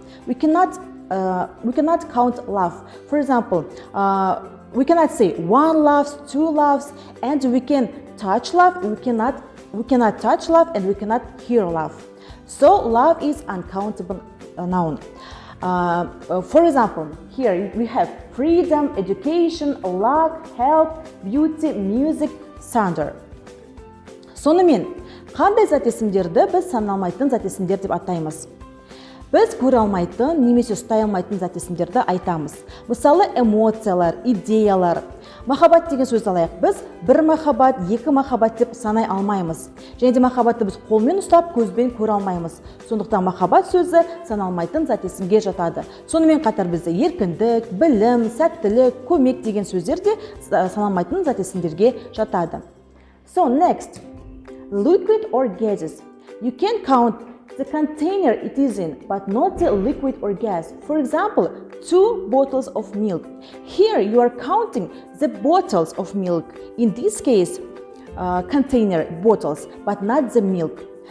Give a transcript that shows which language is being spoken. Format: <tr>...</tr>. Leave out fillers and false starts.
<en>We cannot count love. For example, we cannot say 1 loves, 2 loves, and we can touch love. We cannot touch love, and we cannot hear love. So love is uncountable noun. For example, here we have freedom, education, luck, health, beauty, music, thunder.</en> <kk>Сонымен, қандай зат есімдерді біз саналмайтын зат есімдер деп атаймыз? Біз көре алмайтын немесе ұстай алмайтын зат есімдерді айтамыз. Мысалы, эмоциялар, идеялар. Махаббат деген сөзді алайық. Біз 1 махаббат, 2 махаббат деп санай алмаймыз. Және де махаббатты біз қолмен ұстап, көзбен көре алмаймыз. Сондықтан махаббат сөзі саналмайтын зат есімге жатады. Сонымен қатар бізде еркіндік, білім, сәттілік, көмек деген сөздер де саналмайтын зат есімдерге жатады.</kk> <en>So next, liquid or gases. You can count the container it is in, but not the liquid or gas. For example, 2 bottles of milk. Here you are counting the bottles of milk. In this case, container, bottles, but not the milk.</en>